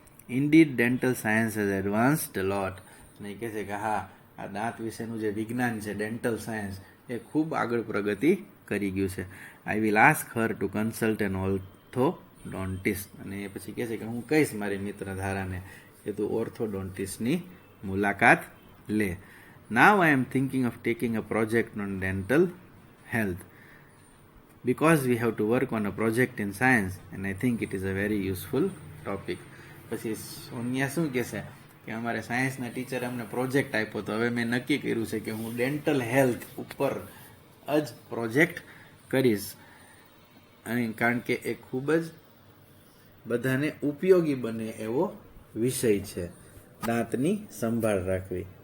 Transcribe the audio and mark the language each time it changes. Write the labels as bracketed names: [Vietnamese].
[English] Indeed dental science has advanced a lot. [Gujarati] અને એ કહે છે કે હા, આ દાંત વિશેનું જે વિજ્ઞાન છે ડેન્ટલ સાયન્સ એ ખૂબ આગળ પ્રગતિ કરી ગયું છે. [English] I will ask her to consult an orthodontist. [Gujarati] અને એ પછી કહે છે કે હું કહીશ મારી મિત્ર ધારાને કે તું ઓર્થોડોન્ટિસ્ટની મુલાકાત લે. [English] Now I am thinking of taking a project on dental health because we have to work on a project in science and I think it is a very useful topic. [Gujarati] પછી સોનિયા શું કહેશે કે અમારે સાયન્સના ટીચરે અમને પ્રોજેક્ટ આપ્યો તો હવે મેં નક્કી કર્યું છે કે હું ડેન્ટલ હેલ્થ ઉપર જ પ્રોજેક્ટ કરીશ, અને કારણ કે એ ખૂબ જ બધાને ઉપયોગી બને એવો વિષય છે, દાંતની સંભાળ રાખવી.